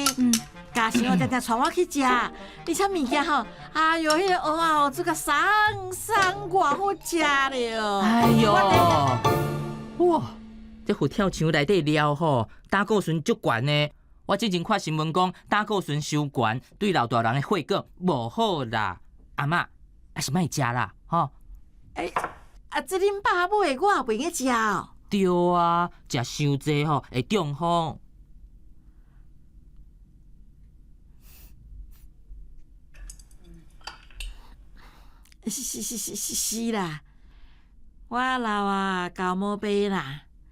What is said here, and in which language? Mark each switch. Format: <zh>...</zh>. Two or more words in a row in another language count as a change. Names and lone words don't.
<nan>嘉诚哦，常常带我去食，而且物件吼，哎哟，迄个蚵仔哦，做甲生偌好食了。哎哟，哇！这佛跳墙内底料吼，胆固醇足悬呢。我之前看新闻讲，胆固醇伤悬，对老大人的血管无好啦。阿嬷，还是莫食啦，吼。这恁爸买的，我也袂用食哦。对啊，食伤济吼会中风。是啦，我老啊，高毛病啦。</nan>